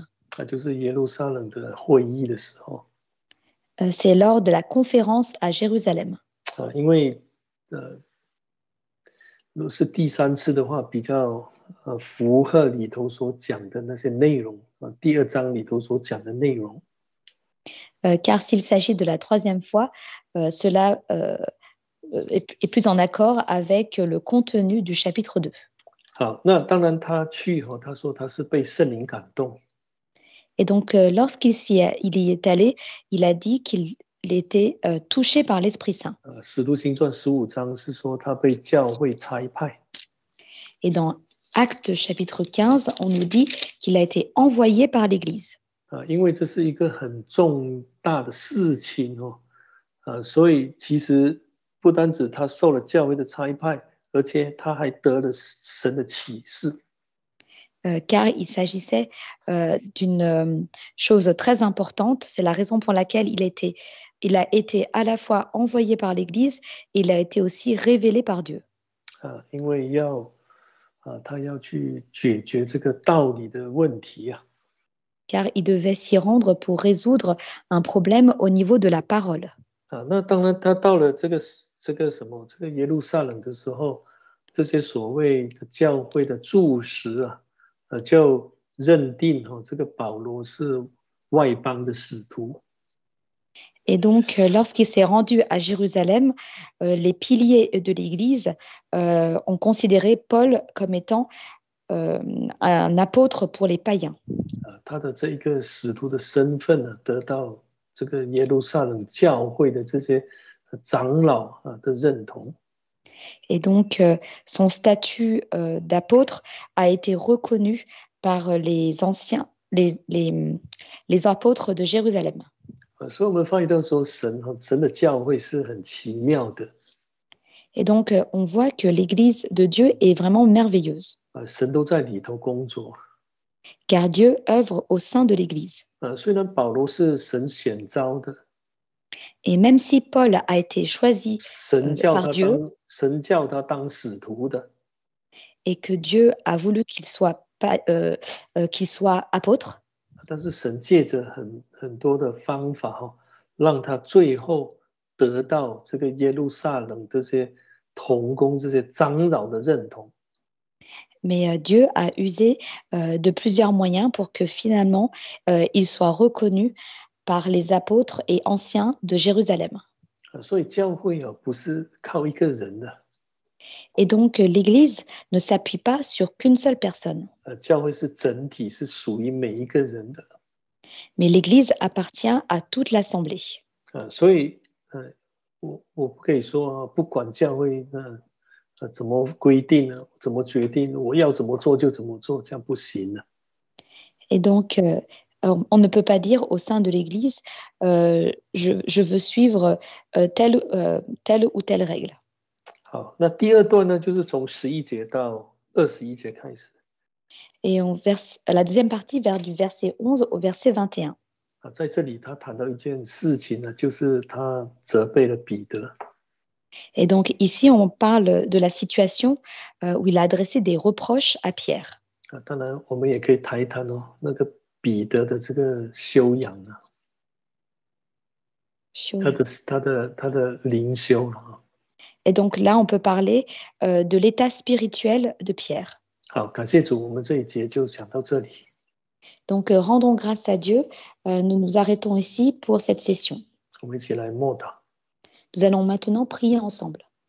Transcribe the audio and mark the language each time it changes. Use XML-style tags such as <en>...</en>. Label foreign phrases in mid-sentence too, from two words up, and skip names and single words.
<zh>就是耶路撒冷的会议的时候。</zh> <fr>C'est lors de la conférence à Jérusalem.</fr> <zh>因为如果是第3次的话，比较符合里头所讲的那些内容第2章里头所讲的内容。</zh> <fr>Car s'il s'agit de la troisième fois, cela est plus en accord avec le contenu du chapitre 2.</fr> <zh>好，那当然他去他说他是被圣灵感动。</zh> <fr>Et donc, lorsqu'il y est allé, il a dit qu'il était touché par l'Esprit Saint.</fr> <zh>使徒行传15章是说他被教会差派。</zh> <fr>Et dans Actes chapitre 15, on nous dit qu'il a été envoyé par l'Église.</fr> <zh>因为这是一个很重大的事情所以其实不单止他受了教会的差派，而且他还得了神的启示。</zh> <fr>Car il s'agissait d'une chose très importante. C'est la raison pour laquelle il a été à la fois envoyé par l'Église et il a été aussi révélé par Dieu.</fr> <zh>因为他要去解决这个道理的问题</zh> <fr>Car il devait s'y rendre pour résoudre un problème au niveau de la parole.</fr> <zh>那当然他到了这个耶路撒冷的时候，这些所谓的教会的柱石就认定这个保罗是外邦的使徒。</zh> <fr>Et donc, lorsqu'il s'est rendu à Jérusalem, les piliers de l'Église ont considéré Paul comme étant un apôtre pour les païens.</fr> <zh>他的这一个使徒的身份得到这个耶路撒冷教会的这些长老的认同。</zh> <fr>Et donc, son statut d'apôtre a été reconnu par les anciens, les apôtres de Jérusalem.</fr> <zh>所以我们发现到说神的教会是很奇妙的。</zh> <fr>Et donc, on voit que l'Église de Dieu est vraiment merveilleuse.</fr> <zh>神都在里头工作。</zh> <fr>Car Dieu œuvre au sein de l'Église.</fr> <zh>虽然保罗是神选召的。</zh> <fr>Et même si Paul a été choisi par Dieu,</fr> <zh>神叫他当使徒的</zh> <fr>et que Dieu a voulu qu'il soit apôtre,</fr> <zh>但是神借着很多的方法让他最后得到这个耶路撒冷这些同工这些长老的认同。</zh> <fr>Mais Dieu a usé de plusieurs moyens pour que finalement il soit reconnu par les apôtres et anciens de Jérusalem.</fr> <zh>所以教会不是靠一个人的。</zh> <fr>Et donc l'Église ne s'appuie pas sur qu'une seule personne.</fr> <zh>教会是整体，是属于每一个人的。</zh> <fr>Mais l'Église appartient à toute l'assemblée.</fr> <zh>所以我不可以说不管教会怎么规定怎么决定，我要怎么做就怎么做，这样不行的。</zh> <fr>Et donc on ne peut pas dire au sein de l'Église je veux suivre telle ou telle règle.</fr> <zh>好，那第二段呢，就是从11节到21节开始。</zh> <fr>Et on verse la deuxième partie du verset 11 au verset 21.</fr> <zh>在这里他谈到一件事情呢，就是他责备了彼得。</zh> <fr>Et donc ici on parle de la situation où il a adressé des reproches à Pierre.</fr> <zh>当然我们也可以谈一谈那个彼得的这个修养啊，他的灵修啊。</zh> <fr>Et donc là, on peut parler de l'état spirituel de Pierre.</fr> <zh>好，感谢主，我们这一节就讲到这里。</zh> <fr>Donc, rendons grâce à Dieu. Nous nous arrêtons ici pour cette session.</fr> <zh>我们一起来默祷。</zh> <fr>Nous allons maintenant prier ensemble.</fr>